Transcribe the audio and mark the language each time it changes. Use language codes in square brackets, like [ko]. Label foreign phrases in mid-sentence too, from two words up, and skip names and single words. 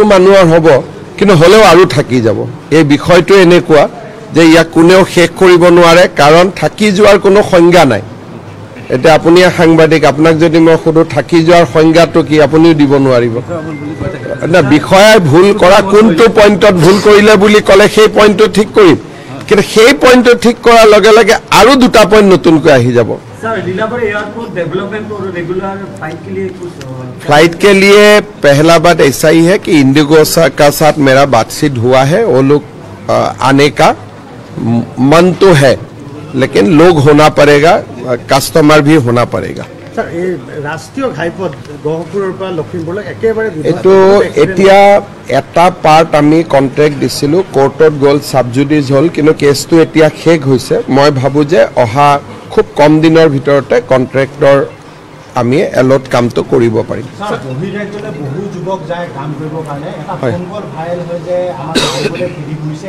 [as] মানুহৰ হ'ব কিন্তু হলেও আৰু থাকি যাব এই বিষয়টো এনেকুৱা যে ইয়াক কোনেও শেষ কৰিব নোৱাৰে কাৰণ থাকি যোৱাৰ কোনো সংজ্ঞা নাই এটা আপুনি সাংবাদিক আপোনাক যদি মই খুদু থাকি যোৱাৰ সংজ্ঞাটো কি আপুনিও দিব নোৱাৰিব না বিষয় ভুল কৰা কোনটো পইণ্টত ভুল কৰিলে বুলি ক'লে সেই পইণ্টটো ঠিক কৰিম কিন্তু সেই পইণ্টটো ঠিক কৰাৰ লগে লগে আৰু দুটা পইণ্ট নতুনকৈ আহি যাব [hi] सर लीलापुर [en] airport development [hi] और [en] regular flight [hi] के लिए कुछ फ्लाइट के लिए पहला बात ऐसा ही है कि इंडिगो का साथ मेरा बातचीत हुआ है वो लोग आने का मन तो है लेकिन लोग होना पड़ेगा कस्टमर भी होना पड़ेगा [as] চাৰ এ ৰাষ্ট্ৰীয় ঘাইপথ गहपुৰৰ পৰা লখিমপুৰলৈ একেবাৰে এটো এতিয়া এটা পাৰ্ট আমি কন্ট্ৰাক্ট দিছিলো কোৰ্টত গল সাবজুডিস হল কিন্তু কেছটো এতিয়া শেষ হৈছে মই ভাবো যে অহা খুব কম দিনৰ ভিতৰতে কন্ট্ৰাক্টৰ আমি এলট কামটো কৰিব পাৰিম বহিৰাজ্যলৈ বহু যুৱক যায় কাম কৰিবৰ কাৰণে এটা [en] phone call viral [as] হৈ যে আমাৰ গাঁৱলৈ ফিৰি গৈছে